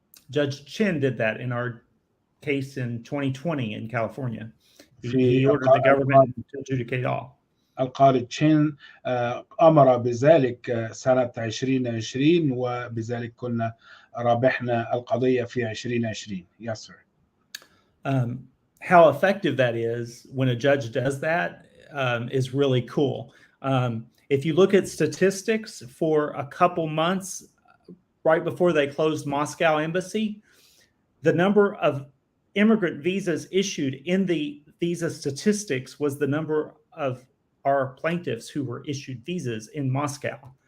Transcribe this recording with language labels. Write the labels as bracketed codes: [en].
[en] Judge Chin did that in our case in 2020 in California. He ordered the government to adjudicate all. [ar] القاضي تشين أمر بذلك سنة 2020، وبذلك كنا رابحنا القضية في 2020. [en] Yes, sir. How effective that is when a judge does that is really cool. If you look at statistics for a couple months right before they closed Moscow embassy, the number of immigrant visas issued in the visa statistics was the number of our plaintiffs who were issued visas in Moscow.